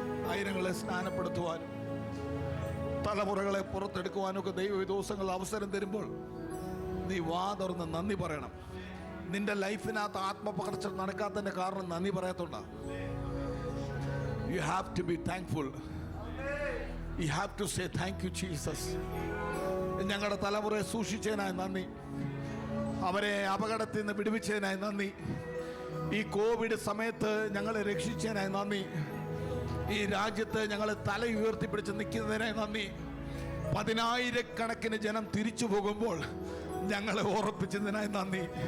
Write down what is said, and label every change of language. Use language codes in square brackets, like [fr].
[ml] ആയിരങ്ങളെ സ്നാനപ്പെടുത്തുവാനും തലമുറകളെ പുറത്തെടുക്കുവാനും ഒക്കെ ദൈവ ദിവസങ്ങൾ അവസരം തരുമ്പോൾ നീ വാ തുറന്ന് നന്ദി പറയണം. നിന്റെ ലൈഫിനകത്ത് ആത്മപകർച്ച നടക്കാത്തതിന്റെ കാരണം നന്ദി പറയാത്തോണ്ടാ. [en] You have to be thankful. You have to say thank you Jesus. [ml] ഞങ്ങളുടെ തലമുറയെ സൂക്ഷിച്ചതിനായി നന്ദി, അവരെ അപകടത്തിൽ നിന്ന് വിടുവിച്ചതിനായി നന്ദി, ഈ കോവിഡ് സമയത്ത് ഞങ്ങളെ രക്ഷിച്ചതിനായി നന്ദി, ഈ രാജ്യത്ത് ഞങ്ങളെ തല ഉയർത്തിപ്പിടിച്ച് നിൽക്കുന്നതിനായി നന്ദി. 10,000-കണക്കിന് ജനം തിരിച്ചു പോകുമ്പോൾ ഞങ്ങളെ ഓർപ്പിച്ചതിനായി നന്ദി.